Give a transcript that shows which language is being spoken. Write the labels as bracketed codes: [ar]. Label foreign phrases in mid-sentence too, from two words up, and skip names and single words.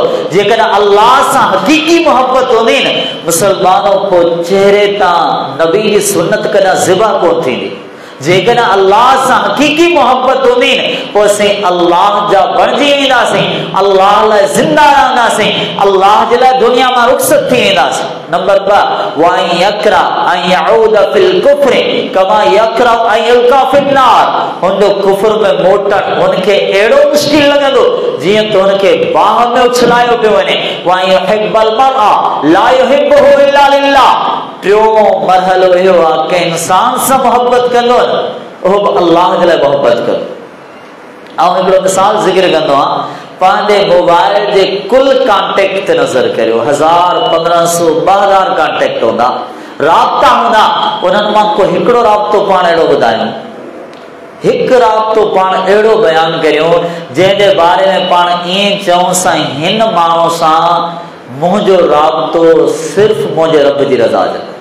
[sd] जेकॾहिं अल्लाह सां हक़ीक़ी मोहब्बत हूंदी न मुसलमानो, पोइ चेहरे तां नबी जी सुन्नत कॾहिं ज़िबा कोन थींदी। जेकॾहिं अल्लाह सां हक़ीक़ी मोहब्बत हूंदी न, पोइ असीं अल्लाह जा बणिजी वेंदासीं, अल्लाह लाइ ज़िंदा रहंदासीं, अल्लाह जे लाइ दुनिया मां रुख़्सत थी वेंदासीं। [ar] नंबर 2, وأن يكره أن يعود في الكفر كما يكره أن يلقى في النار, [sd] हुनजो कुफ्र में मोटण हुनखे अहिड़ो मुश्किल लॻंदो जीअं त हुनखे बाह में उछलायो पियो वञे। [ar] وأن يحب المرء لا يحبه إلا لله, [sd] टियों मरहलो इहो आहे कि इंसान सां मोहब्बत कंदो न, उहो बि अल्लाह जे लाइ मोहब्बत कंदो। ऐं हिकिड़ो मिसाल ज़िक्र कंदो आहे, पंहिंजे मोबाइल जे कुल कॉन्टेक्ट ते नज़र करियो, 1000, 1500, 2000 कॉन्टेक्ट हूंदा, राब्ता हूंदा, उन्हनि मां को हिकिड़ो राब्तो पाण अहिड़ो ॿुधायूं, हिकु राब्तो पाण अहिड़ो बयानु करियूं जंहिंजे बारे में पाण ईअं चऊं साईं हिन माण्हू सां मुंहिंजो राब्तो सिर्फ़ु मुंहिंजे रब जी रज़ा जे लाइ।